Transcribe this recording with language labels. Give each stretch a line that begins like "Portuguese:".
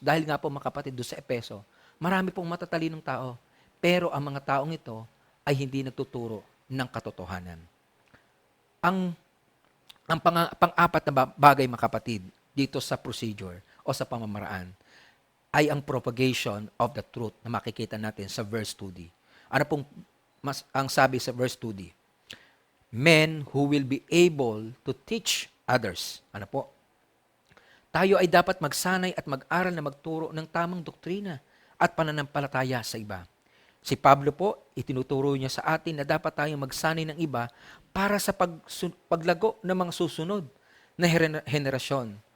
Filipino: Dahil nga po mga kapatid doon sa Epeso, marami pong matatalinong tao, pero ang mga taong ito ay hindi nagtuturo ng katotohanan. Ang pang-apat na bagay mga kapatid dito sa procedure o sa pamamaraan ay ang
English: propagation of the truth
Filipino: na makikita natin sa verse 2d. Ano pong ang sabi sa verse 2d?
English: Men who will be able to teach others.
Filipino: Ano po? Tayo ay dapat magsanay at mag-aral na magturo ng tamang doktrina at pananampalataya sa iba. Si Pablo po, itinuturo niya sa atin na dapat tayong magsanay ng iba para sa paglago ng mga susunod na henerasyon.